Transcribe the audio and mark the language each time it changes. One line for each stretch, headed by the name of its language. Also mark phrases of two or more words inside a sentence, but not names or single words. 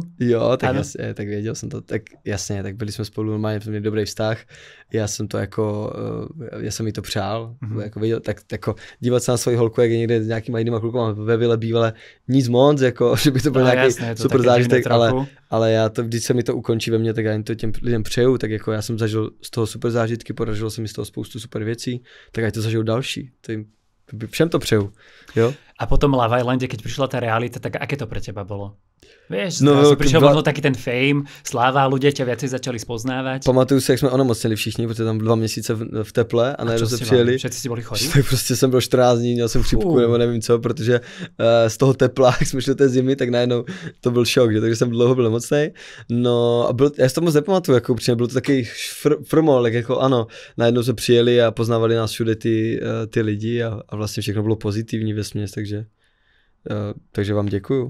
Czech: Jo, tak jasně, tak věděl jsem to, tak jasně, tak byli jsme spolu normálně, jsme měli dobrý vztah, já jsem to jako, já jsem jí to přál, jako věděl, tak jako dívat se na svoji holku, jak je někde s nějakýma jinýma klukama ve vile bývalé, nic moc, jako, že by to byl nějaký super zážitek, ale já to, když se mi to ukončí ve mně, tak já jim to těm lidem přeju, tak jako já jsem zažil z toho super zážitky, podařilo se mi z toho spoustu super věcí, tak ať to zažijou další, to jim, všem to přeju, jo.
Slovak: A potom Love Islande, keď prišla tá realita, tak aké to pre teba bolo? Vieš, no, prišiel možno taký ten fame, sláva, ľudia ťa viacej začali spoznávať.
Czech: Pamatuju si, jak jsme onemocněli všichni, protože tam 2 měsíce v teple a najednou se přijeli.
Slovak: Všetci si boli chorí?
Czech: Tak prostě jsem byl 14 dní, měl jsem chřipku nebo nevím co, protože z toho tepla, jak jsme šli do té zimy, tak najednou to byl šok, že? Takže jsem dlouho byl nemocnej. No a já si to moc nepamatuju, jako upřímně, byl to takový frmol, jako ano, najednou jsme přijeli a poznávali nás všude ty lidi a vlastně všechno bylo pozitivní vesměs, takže vám děkuju.